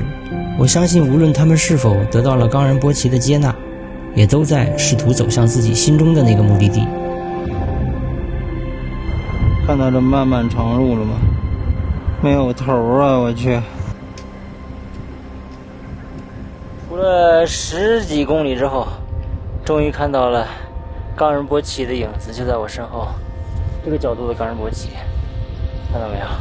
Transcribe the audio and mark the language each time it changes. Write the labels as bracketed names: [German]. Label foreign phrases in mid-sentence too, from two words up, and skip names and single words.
[Chinese] 我相信無論他們是否得到了岡仁波齊的接納，也都在試圖走向自己心中的那個目的地。看到這漫漫長路了嗎？沒有頭啊，我去。除了10幾公里之後，終於看到了岡仁波齊的影子，就在我身後。這個角度的岡仁波齊，看到沒有？